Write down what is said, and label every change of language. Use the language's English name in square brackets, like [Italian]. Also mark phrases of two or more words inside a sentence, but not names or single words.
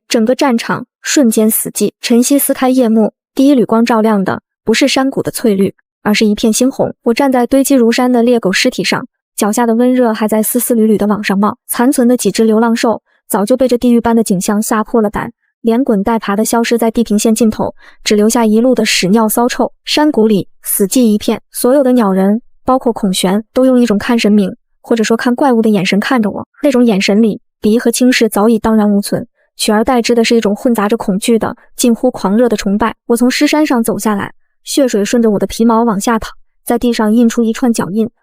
[Chinese] 整個戰場瞬間死寂，晨曦撕開夜幕，第一縷光照亮的不是山谷的翠綠，而是一片猩紅。我站在堆積如山的獵狗屍體上，腳下的溫熱還在絲絲縷縷的往上冒。殘存的幾隻流浪獸早就被這地獄般的景象嚇破了膽，連滾帶爬地消失在地平線盡頭，只留下一路的屎尿騷臭。山谷裡死寂一片，所有的鳥人，包括孔玄，都用一種看神明，或者說看怪物的眼神看着我。那種眼神裡，鄙夷和輕視早已蕩然無存，取而代之的是一種混雜着恐懼的、近乎狂熱的崇拜。我從屍山上走下來，血水順着我的皮毛往下淌，在地上印出一串腳印。